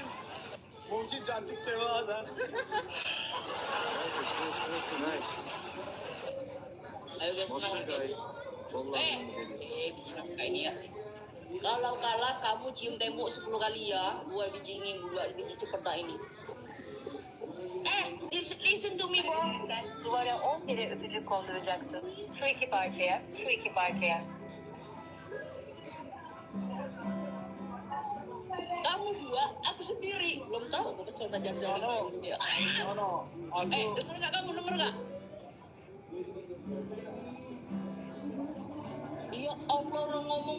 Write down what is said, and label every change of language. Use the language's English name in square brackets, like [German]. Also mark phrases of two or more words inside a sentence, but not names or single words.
[Indonesian] Mungkin cantik cewek ada. Ayo guys, menang guys. Begini kayak ini ya. Kalau kalah kamu cium tembok 10 kali ya. 2 biji ini, 2 biji cepeda ini. [English] Listen to me bro. [Turkish] Duvara 10 kere öpücük konduracaksın. Şu iki parçaya. [Indonesian] Kamu 2, aku sendiri. Belum tahu aku pesona janda. No. Aku. Denger nggak kamu, denger nggak? Ya Allah, orang ngomong.